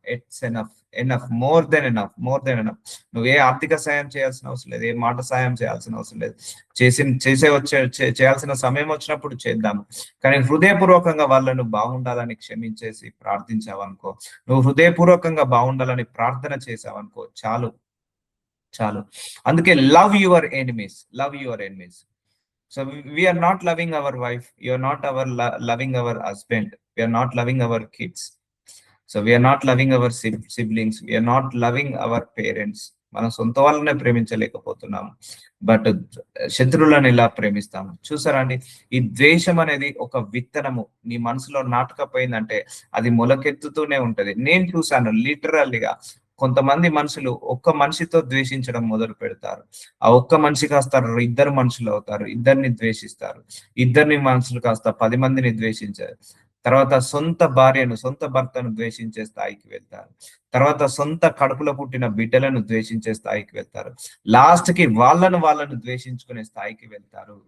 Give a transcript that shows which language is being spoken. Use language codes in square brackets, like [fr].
[en] It's enough, more than enough. [te] నువ్వు ఏ ఆర్థిక సాయం చేయాల్సిన అవసరం లేదు, ఏ మాట సాయం చేయాల్సిన అవసరం లేదు. చేయాల్సిన సమయం వచ్చినప్పుడు చేద్దాము. కానీ హృదయపూర్వకంగా వాళ్ళను బాగుండాలని క్షమించేసి ప్రార్థించావనుకో, నువ్వు హృదయపూర్వకంగా బాగుండాలని ప్రార్థన చేసావనుకో, చాలు. [en] అందుకే love your enemies. So we are not loving our wife. You are not loving our husband. We are not loving our kids. So we are not loving our siblings. We are not loving our parents. [te] మన సొంత వాళ్ళనే ప్రేమించలేకపోతున్నాము, but శత్రువులను ఎలా ప్రేమిస్తాము? చూసారా అండి, ఈ ద్వేషం అనేది ఒక విత్తనము నీ మనసులో నాటకపోయిందంటే అది మొలకెత్తుతూనే ఉంటది. నేను చూసాను లిటరల్లీగా, కొంతమంది మనుషులు ఒక్క మనిషితో ద్వేషించడం మొదలు పెడతారు, ఆ ఒక్క మనిషి కాస్త ఇద్దరు మనుషులు అవుతారు, ఇద్దరిని ద్వేషిస్తారు, ఇద్దరిని మనుషులు కాస్త 10 మందిని ద్వేషించారు, తర్వాత సొంత భార్యను, సొంత భర్తను ద్వేషించే స్థాయికి వెళ్తారు, తర్వాత సొంత కడుపులో పుట్టిన బిడ్డలను ద్వేషించే స్థాయికి వెళ్తారు, లాస్ట్ కి వాళ్ళను ద్వేషించుకునే స్థాయికి వెళ్తారు.